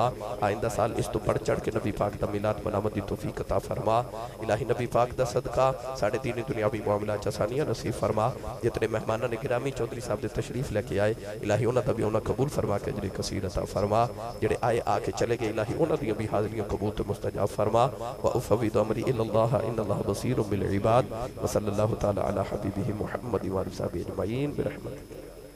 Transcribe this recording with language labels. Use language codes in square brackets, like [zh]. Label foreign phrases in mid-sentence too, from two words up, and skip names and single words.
[pa] آئندہ سال اس توں ودھ چڑھ کے نبی پاک دا میلاد مناون دی توفیق عطا فرما. الٰہی نبی پاک دا صدقہ ساڈے دینی دنیاوی معاملات چ آسانیاں نصیب فرما. جتنے مہماناں نے گرامی چوہدری صاحب دے تشریف لے کے آئے الٰہی انہاں دا بھی انہاں قبول فرما کے اجر کثیر عطا فرما. جیہڑے آئے آ کے چلے گئے الٰہی انہاں دی بھی حاضریاں قبول تے مستجاب فرما. [ar] وأفوض أمري إلى الله إن الله بصير بالعباد وصلى الله تعالى على حبيبه محمد وآله وصحبه أجمعين برحمتك.